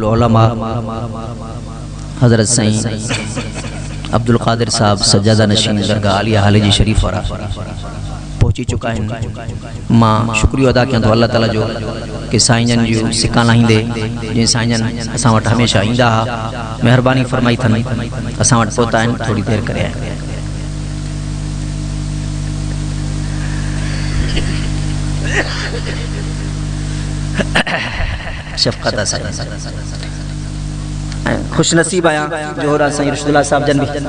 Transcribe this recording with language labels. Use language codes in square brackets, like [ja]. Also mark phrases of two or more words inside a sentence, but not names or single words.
[sd] उलमा हज़रत साईं अब्दुल कादिर साहब सज्जादा नशीन दरगाह आलिया हालेजी शरीफ वारा पहुंची चुका है। मां शुक्रिया अदा कयां तो अल्लाह ताला जो कि साईंजन जो सिक्का लाहींदे जे साईंजन असां वटि हमेशह ईंदा हा, महिरबानी फरमाई थन असां वटि पहुता आहिनि। थोड़ी देर करे शफकत असा खुश नसीब आया जोहरा साईं रशदुल्ला साहब जन भी